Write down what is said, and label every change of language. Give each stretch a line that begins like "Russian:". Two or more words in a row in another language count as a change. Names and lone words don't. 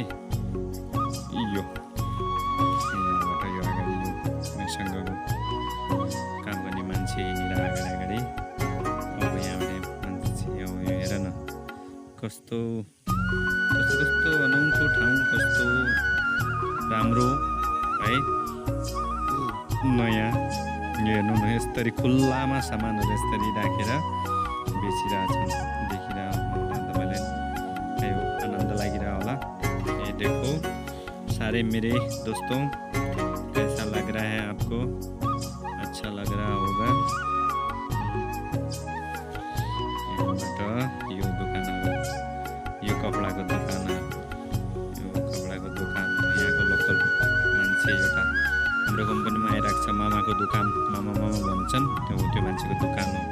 Nepali: यो यहाँबाट यो अगाडि यो मसँग काम गर्ने मान्छे हिँडेर अगाडि अब यहाँबाट मान्छे यो हेर न कस्तो अनौठो ठाउँ, कस्तो राम्रो है, नयाँ। हेर्नु न यसरी खुल्लामा सामानहरू यसरी राखेर बेचिरहेछन्। देखिरह होला तपाईँलाई, आनन्द लागिरह होला।
Hindi: ये देखो सारे मेरे दोस्तों, कैसा लग रहा है आपको? अच्छा लग रहा होगा।
Nepali: यहाँबाट यो दोकानहरू, यो कपडाको दोकान, यहाँको लोकल मान्छे एउटा हाम्रो कम्पनीमा आइरहेको छ, मामाको दोकान, मामा भन्छन्, त्यो मान्छेको दोकान हो।